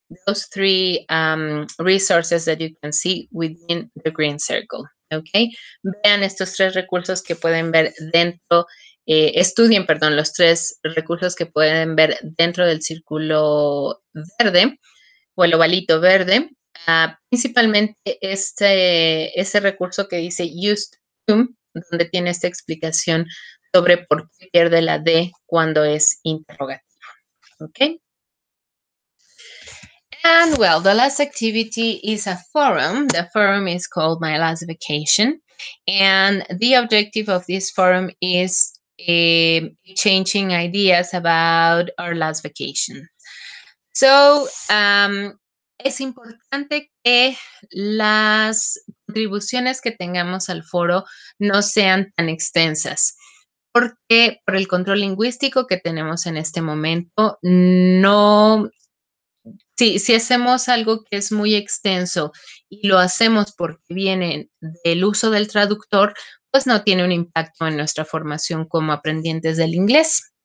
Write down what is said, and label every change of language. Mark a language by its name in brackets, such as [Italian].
[English] Those 3 resources that you can see within the green circle. Okay. [Spanish] Vean estos 3 recursos que pueden ver dentro, estudien, perdón, los 3 recursos que pueden ver dentro del círculo verde o el ovalito verde. Principalmente ese recurso que dice used to, donde tiene esta explicación sobre por qué pierde la D cuando es interrogativo. Okay. [English] And well, the last activity is a forum. The forum is called My Last Vacation. And the objective of this forum is changing ideas about our last vacation. [Spanish] So, es importante que las contribuciones que tengamos al foro no sean tan extensas, porque por el control lingüístico que tenemos en este momento, no, si hacemos algo que es muy extenso y lo hacemos porque viene del uso del traductor, pues no tiene un impacto en nuestra formación como aprendientes del inglés.